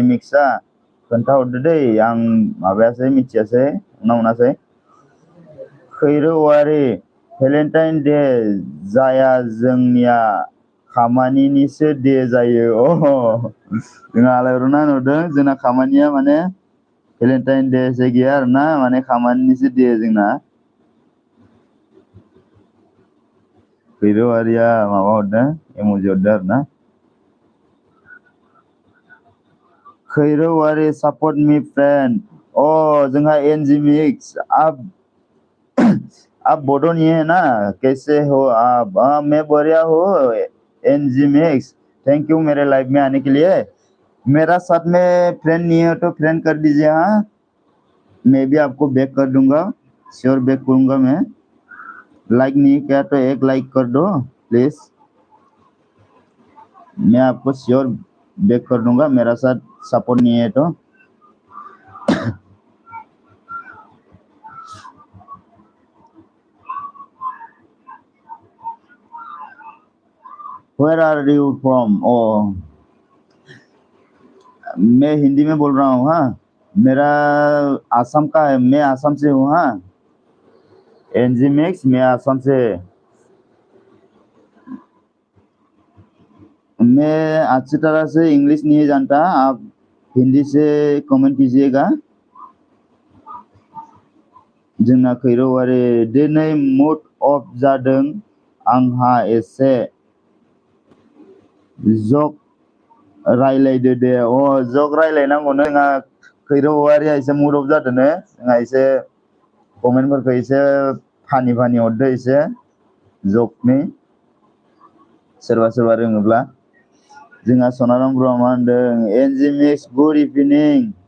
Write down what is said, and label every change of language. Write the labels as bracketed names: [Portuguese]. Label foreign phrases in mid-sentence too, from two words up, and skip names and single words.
[Bodo] मिक्सआ खोन्थाहरदो दै आं माबायासै मिथियासै हमना मोनासै खैरो औवारि भेलेन्टाइन डे जाया जोंनिया खामानिनिसो डे जायो जोंहा आलायरना नुदों जोंना खामानिया माने भेलेन्टाइन डे जे गैया आरोना माने खामानिनिसो डे जोंना खैरो औवारिया माबा हरदों इम'जि हरदों आरोना खैरो औवारि सापर्ट मी फ्रेंड जोंहा एनजि मिक्स [Hindi] आप बोडो नहीं है ना कैसे हो आप मैं बढ़िया हो एनजी मिक्स [English] thank you [Hindi] मेरे लाइव में आने के लिए मेरा साथ में फ्रेंड नहीं है तो फ्रेंड कर दीजिए हाँ मैं भी आपको बैक कर दूंगा श्योर बैक करूंगा मैं लाइक नहीं किया तो एक लाइक कर दो प्लीज मैं आपको श्योर बैक कर दूंगा मेरा साथ सपोर्ट नहीं है तो [English] Where are you from? [Hindi] मैं हिंदी में बोल रहा हूँ हाँ मेरा आसाम का है मैं आसाम से हूँ हाँ एनजी मिक्स मैं आसाम से मैं अच्छी तरह से इंग्लिश नहीं जानता आप हिंदी से कमेंट कीजिएगा [Bodo] जोंना खैरो औवारि दिनै मुड अफ जादों आंहा एसे जक रायलायदो दे जक रायलायनांगौनो जोंहा खैरो औवारिया एसे मुड अफ जादोंनो जोंहा एसे कमेन्टफोरखौ एसे फानि हरदो एसे जकनि सोरबा सोरबा रोङोब्ला जोंहा सनाराम ब्रह्मआ मा होनदों एनजि मिक्स [English] good evening